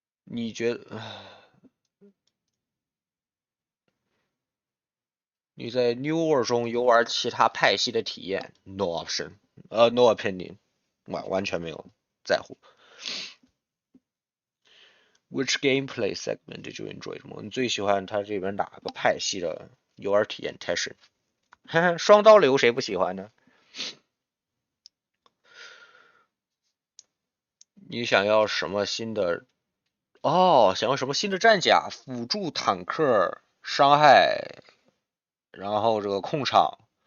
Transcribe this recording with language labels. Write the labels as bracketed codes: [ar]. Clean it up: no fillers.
[zh] 你觉得你在 New World 中游玩其他派系的体验 ？ [en] No option， no opinion， [zh] 完全没有在乎。 [en] Which gameplay segment did you enjoy [zh] 什么？你最喜欢它这边哪个派系的游玩体验 Teshin？双刀流谁不喜欢呢？你想要什么新的？想要什么新的战甲？辅助坦克伤害，然后这个控场。